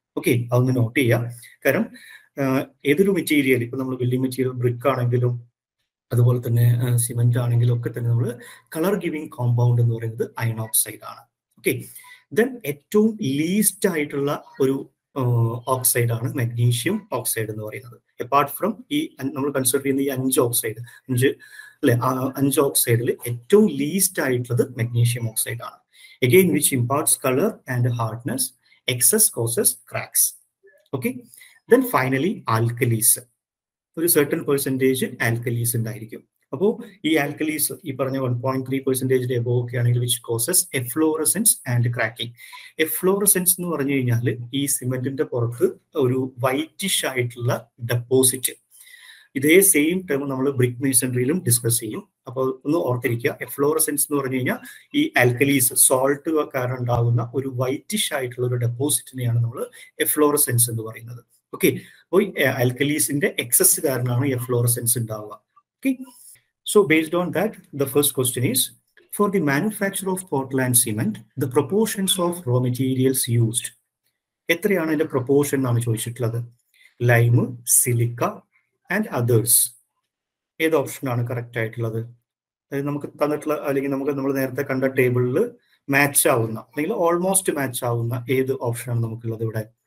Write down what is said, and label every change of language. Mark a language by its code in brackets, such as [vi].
[ml] Okay, അതൊന്ന് not ചെയ്യാം. കാരണം ഏതൊരു മെറ്റീരിയൽ, ഇപ്പൊ നമ്മൾ ബിൽഡിംഗ് മെറ്റീരിയൽ ബ്രിക്ക് ആണെങ്കിലും അതുപോലെ തന്നെ സിമെന്റ് ആണെങ്കിലും ഒക്കെ തന്നെ നമ്മൾ കളർ ഗിവിംഗ് കോമ്പൗണ്ട് എന്ന് പറയുന്നത് അയൺ ഓക്സൈഡ് ആണ്. ഓക്കെ, ദെൻ ഏറ്റവും ലീസ്റ്റ് ആയിട്ടുള്ള ഒരു ഓക്സൈഡ് ആണ് മഗ്നീഷ്യം ഓക്സൈഡ് എന്ന് പറയുന്നത്. അപ്പാർട്ട് ഫ്രം ഈ നമ്മൾ കൺസിഡർ ചെയ്യുന്ന ഈ 5 ഓക്സൈഡ്, 5 ഓക്സൈഡിൽ ഏറ്റവും ലീസ്റ്റ് ആയിട്ടുള്ളത് മഗ്നീഷ്യം ഓക്സൈഡ് ആണ്. [en] Again, which imparts color and hardness, excess causes cracks. Okay, then finally alkalis, ഒരു certain percentage alkalis ഉണ്ടായിരിക്കും. [ml] അപ്പോൾ ഈ ആൽക്കലീസ് ഈ പറഞ്ഞ 1.3% എബോവ് ഒക്കെ ആണെങ്കിൽ [en] Which causes efflorescence and cracking. [ml] Efflorescence എന്ന് പറഞ്ഞു കഴിഞ്ഞാൽ ഈ സിമെന്റിന്റെ പുറത്ത് ഒരു വൈറ്റിഷ് ആയിട്ടുള്ള ഡെപ്പോസിറ്റ്. ഇതേ സെയിം ടേം നമ്മൾ ബ്രിക്ക് മേസൺറിയിലും ഡിസ്കസ് ചെയ്യും. അപ്പോൾ ഒന്ന് ഓർത്തിരിക്കുക, എഫ്ലോറസെൻസ് എന്ന് പറഞ്ഞു കഴിഞ്ഞാൽ ഈ ആൽക്കലീസ് സോൾട്ട് കാരണം ഉണ്ടാകുന്ന ഒരു വൈറ്റിഷ് ആയിട്ടുള്ള ഒരു ഡെപ്പോസിറ്റിനെയാണ് നമ്മൾ എഫ്ലോറസെൻസ് എന്ന് പറയുന്നത്. ഓക്കെ, അപ്പോൾ ആൽക്കലീസിന്റെ എക്സസ് കാരണമാണ് എഫ്ലോറസെൻസ് ഉണ്ടാവുക. [en] Okay, so based on that, the first question is, for the manufacture of Portland cement, the proportions of raw materials used. [ml] എത്രയാണ് അതിന്റെ പ്രൊപ്പോർഷൻ എന്നാണ് ചോദിച്ചിട്ടുള്ളത്. Lime, silica and others. ഏത് ഓപ്ഷനാണ് കറക്റ്റ് ആയിട്ടുള്ളത്? അതായത് നമുക്ക് തന്നിട്ടുള്ള അല്ലെങ്കിൽ നമ്മൾ നേരത്തെ കണ്ട ടേബിളിൽ മാച്ച് ആവുന്ന അല്ലെങ്കിൽ ഓൾമോസ്റ്റ് മാച്ച് ആവുന്ന ഏത് ഓപ്ഷനാണ് നമുക്കുള്ളത് ഇവിടെ?